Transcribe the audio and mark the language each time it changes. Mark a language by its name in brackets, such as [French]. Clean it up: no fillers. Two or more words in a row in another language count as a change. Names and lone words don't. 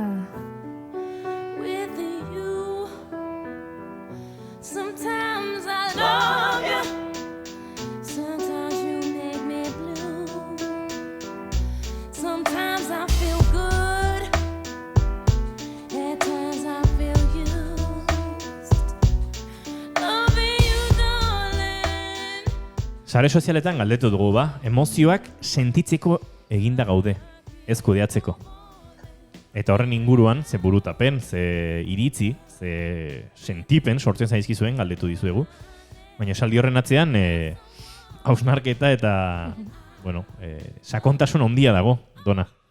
[English] With you, sometimes I love you, sometimes you make me blue, sometimes I feel good, at times I feel used, loving you, darling. [Basque] Sare sozialetan galdetu dugu emozioak sentitzeko eginda gaude, ez kudeatzeko. Eta horren inguruan, ze burutapen, ze iritzi, ze sentipen sortzen zaizkizuen galdetu dizuegu. Baina esaldi horren atzean, hausnarketa eta, bueno, sakontasun handia dago, Dona.